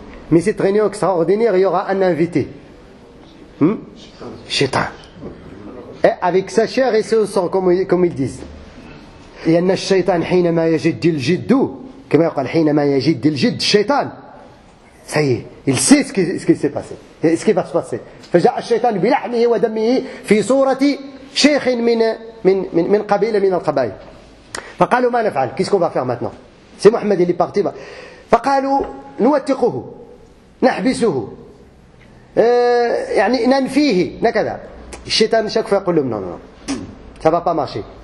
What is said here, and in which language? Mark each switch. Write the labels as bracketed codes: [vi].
[fr] Mais cette réunion extraordinaire, il y aura un invité. Shaitan. Et avec sa chair et son sang, comme ils disent. [ar] لأن الشيطان حينما يجد الجد كما يقال حينما يجد الجد الشيطان. [fr] Ça y est, il sait ce qui s'est passé, ce qui va se passer. [ar] فجاء الشيطان بلحمه ودمه في صورة شيخ من قبيلة من القبائل. فقالوا ما نفعل؟ [fr] Qu'est-ce qu'on va faire maintenant? C'est Mohammed, il est parti. [ar] فقالوا نوثقه نحبسه يعني ننفيه نكذا. الشيطان [fr] chaque fois [ar] يقول لهم [fr] non, ça va pas marcher.